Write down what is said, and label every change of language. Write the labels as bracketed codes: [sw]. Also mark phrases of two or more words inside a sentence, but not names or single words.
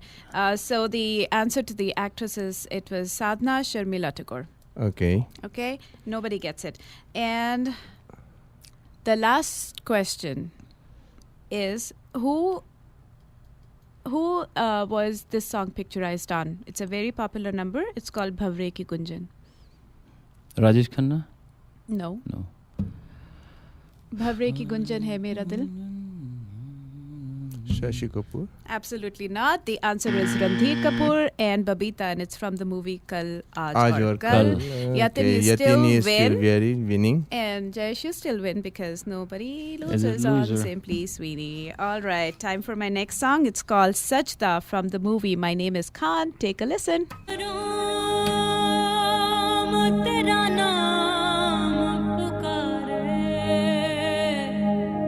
[en] So the answer to the actresses, it was Sadhna Sharmila Tagore. Okay. Okay, nobody gets it. And the last question is who was this song picturized on? It's a very popular number. It's called Bhavre Ki Gunjan. Rajesh Khanna? No. No. Bhavre Ki Gunjan Hai Mera Dil? Shashi Kapoor? Absolutely not. The answer is Randhir Kapoor and Babita, and it's from the movie Kal Aaj Aaj Aur Aur Kal. Kal. Yatin Okay, is still Yatin is win. still very winning. And Jayesh, you still win because nobody As a loses on loser. Simply Sweeni. All right, time for my next song. It's called Sajda from the movie My Name is Khan. Take a listen. [hi] तेरा नाम पुकारे